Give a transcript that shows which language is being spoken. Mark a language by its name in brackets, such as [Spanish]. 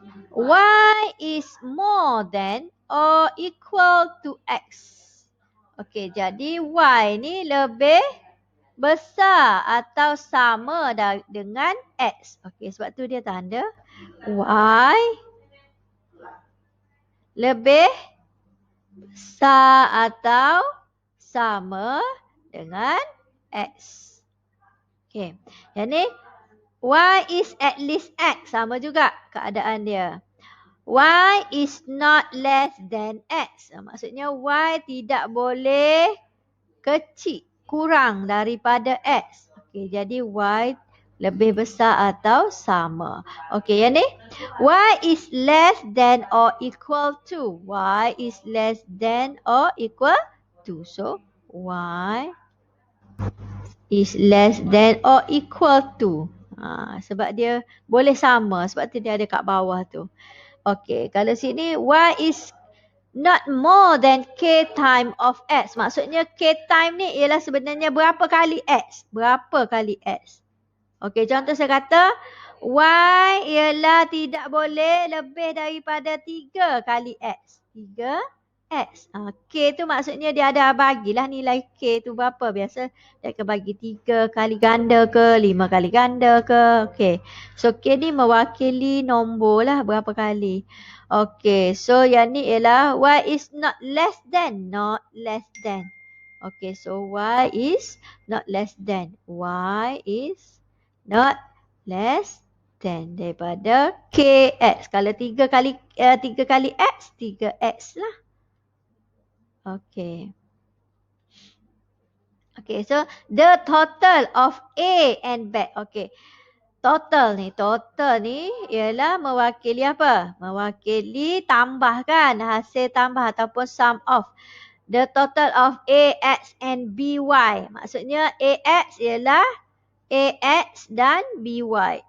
[English] Y is more than or equal to X. [Malay] Okey, jadi Y ni lebih besar atau sama dengan X. Okey, sebab tu dia tanda Y lebih besar atau sama dengan X. [English] Okey, [Malay] yang ni [English] Y is at least X. [Malay] Sama juga keadaan dia. [English] Y is not less than X. [Malay] Maksudnya Y tidak boleh kecil, kurang daripada X. Okey, jadi Y lebih besar atau sama. [English] Okey, [Malay] yang ni [English] Y is less than or equal to. Y is less than or equal to. So, Y is less than or equal to. [Malay] Sebab dia boleh sama. Sebab tu dia ada kat bawah tu. [English] Okey, [Malay] kalau sini [English] Y is not more than K time of X. [Malay] Maksudnya K time ni ialah sebenarnya berapa kali X. Berapa kali X. Okey, contoh saya kata Y ialah tidak boleh lebih daripada 3 kali X. 3 X. K tu maksudnya dia ada bagilah nilai K tu berapa. Biasa dia akan bagi 3 kali ganda ke, 5 kali ganda ke. Okey. So K ni mewakili nombor lah berapa kali. Okey. [English] So [Malay] yang ni ialah [English] Y is not less than. Not less than. Okey. So Y is not less than. Y is not less than [Malay] daripada [English] KX. [Malay] Kalau 3 kali X, 3X lah. Okay. [English] Okay, so the total of A and B. Okay. [Malay] Total ni ialah mewakili apa? Mewakili tambah kan? Hasil tambah ataupun [English] sum of. The total of AX and BY. [Malay] Maksudnya AX ialah AX dan BY.